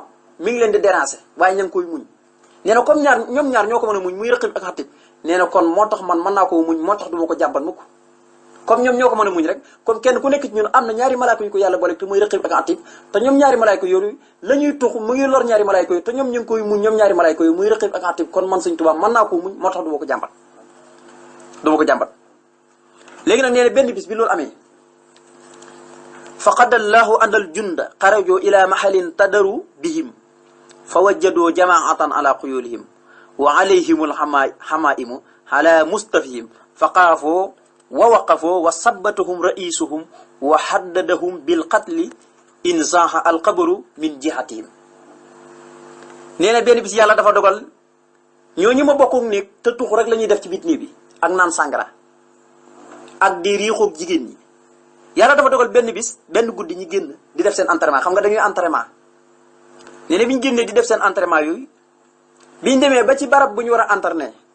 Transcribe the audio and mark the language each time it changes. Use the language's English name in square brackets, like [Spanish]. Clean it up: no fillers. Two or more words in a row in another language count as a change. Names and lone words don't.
[Wolof] mi ngi leen di déranger waaye ña ngi koy muñ nee na comme ñoom ñaar ñoo ko mën a muñ muy rëqib ak xatib nee na kon moo tax man mën naa koo muñ moo tax du ma ko jàmbat mukk comme ñoom ñoo ko mën a muñ rek comme kenn ku nekk ci ñun am na ñaari malaaka yu ko yàlla boole te muy rëqib ak atib te ñoom ñaari malaaka yooyu la ñuy tux mu ngi lor ñaari malaaka yooyu te ñoom ñu ngi koy muñ ñoom ñaari malaaka yooyu muy rëqib ak atib kon man Sëñ Tuubaa mën naa koo muñ moo tax du ma ko jàmbat léegi nag nee na benn bis bi loolu amee [Arabic] فقدر الله أن الجند خرجوا إلى محل تدار بهم فوجدوا جماعة على خيولهم وعليهم العمائم على مستفيهم فخافوا ووقفوا وثبتهم رئيسهم وهددهم بالقتل إن ذاع الخبر من جهتهم [Wolof] nee na benn bis yàlla dafa dogal ñooñu ma bokku néeg te tux rek la ñuy def ci biit néeg bi ak naan sàngara ak di riixoog jigéen ñi yàlla dafa dogal benn bis benn guddi ñi génn di def seen entraînement xam nga dañuy entraînement nee na bi ñu génnee di def seen entraînement yooyu bi ñu demee ba ci barab bu ñu war a entraîner